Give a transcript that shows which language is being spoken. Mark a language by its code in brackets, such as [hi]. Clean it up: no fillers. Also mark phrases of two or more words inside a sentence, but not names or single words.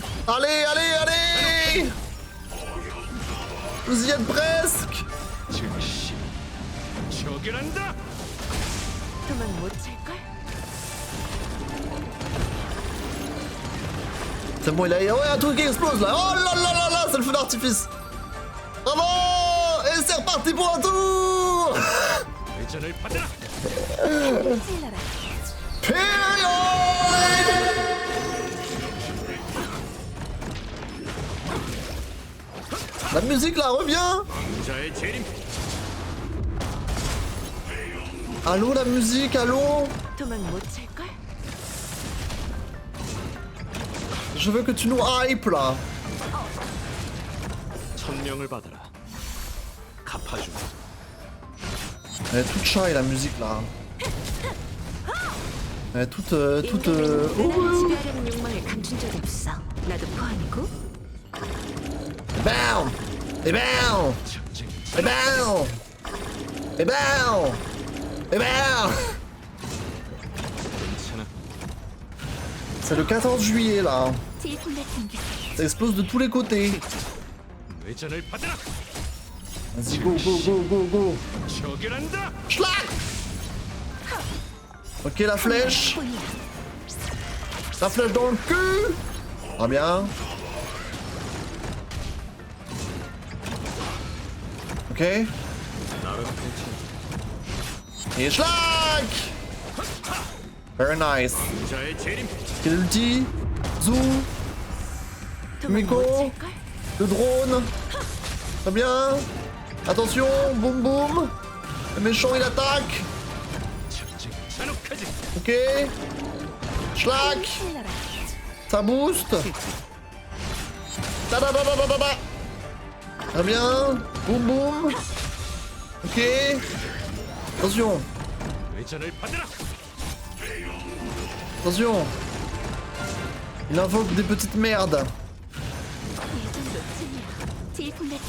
[fr] Allez, allez, allez! Vous y êtes presque! [ko] 즉시 처결한다. 도망 못 찰걸? [fr] C'est bon, il a... Ouais, un truc qui explose là! Oh là là là là! C'est le feu d'artifice! Bravo! Et c'est reparti pour un tour! [ko] 회전을 받아라. 찔러라. [fr] Period! La musique là revient! [ko] 왕자의 재림. [fr] Allô la musique, allô? [ko] 도망 못 찰걸? [fr] Je veux que tu nous hype là! [ko] 천명을 받아라. 갚아주마. [fr] Elle est toute shy la musique là. Elle est toute... [ko] 인간은 Oh. 은하를 지배하려는 욕망을 감춘 적이 없어. 나도 포함이고. [fr] Bam! Et bam! [ko] 전쟁 [fr] Et bam! Et bam! Et bam! [ko] 괜찮아. [fr] C'est le 14 juillet là. [ko] 질풍 같은 게 [fr] Ça explose de tous les côtés. [ko] 회전을 받아라. [fr] Vas-y, [en] go, go, go, go, go. [ko] 처결한다. [fr] Schlag! Ok, la flèche. [ko] 뿐이야. [fr] La flèche dans le cul. Ah bien. Ok. [ko] 나름 괜찮아. [fr] Et schlag! [en] Very nice. [ko] 왕자의 재림. [fr] Quel ulti? Zou. [ko] 도망 Miko. 못 찰걸? [fr] Le drone. Très bien. Attention, boum boum. Le méchant il attaque. [ko] 전쟁 잔혹하지. [fr] Ok. Schlag. [ko] 찔러라. [fr] Ça booste. Ta-da-da-da-da-da-da. Très bien. Boum boum. Ok. Attention. [ko] 회전을 받아라. [fr] Attention. Il invoque des petites merdes. [ko] 이 정도쯤이야. 질풍 같은